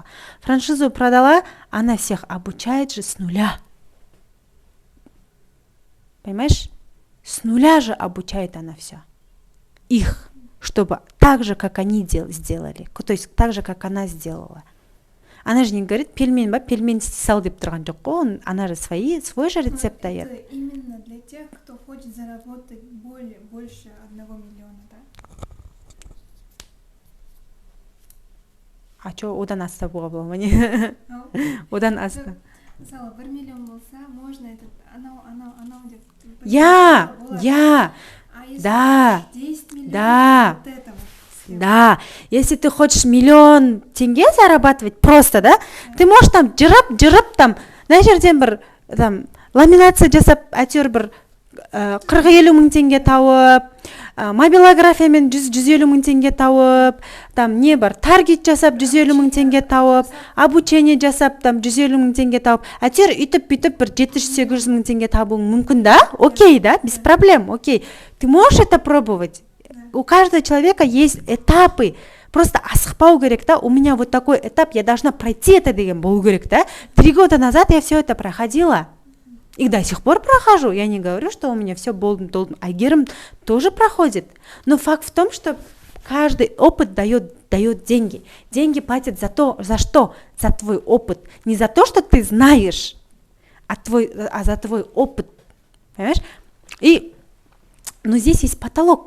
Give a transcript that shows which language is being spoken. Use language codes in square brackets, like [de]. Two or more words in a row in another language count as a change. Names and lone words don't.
[ru] Франшизу продала, она всех обучает же с нуля. Понимаешь? С нуля же обучает она все. Их, чтобы так же, как они сделали. То есть так же, как она сделала. Она же не говорит, [kk] пельмень сал деп тұрған жоқ қой. [ru] Она же свой же рецепт дает. Это именно для тех, кто хочет заработать больше 1 миллиона, да? А что, [kk] одан асса бола ма не? Одан асса. Мысалы 1 миллион болса, [ru] можно этот [kk] анау деп. [ru] Я. А если Да. 10 миллионов, Да. вот это вот. Да, если ты хочешь 1 миллион тенге зарабатывать просто, да, ты можешь там жырып там, [kk] мына жерден бір там ламинация жасап, әйтеуір бір 40-50 мың теңге тауып, мобилографиямен 100-150 мың теңге тауып, там не бар, таргет жасап 150 мың теңге тауып, обучение жасап там 150 мың теңге тауып, әйтеуір үйтіп бір 700-800 мың теңге табуың мүмкін, да? [ru] Окей, да, без проблем, окей. Ты можешь это пробовать? У каждого человека есть этапы. [kk] Просто асықпау керек, да? [ru] У меня вот такой этап, я должна пройти это [kk] деген болу керек, [ru] да? 3 года назад я все это проходила. И до сих пор прохожу. Я не говорю, что у меня все болдым. Айгерім тоже проходит. Но факт в том, что каждый опыт дает деньги. Деньги платят за что? За твой опыт. Не за то, что ты знаешь, а за твой опыт. Понимаешь? Но здесь есть потолок.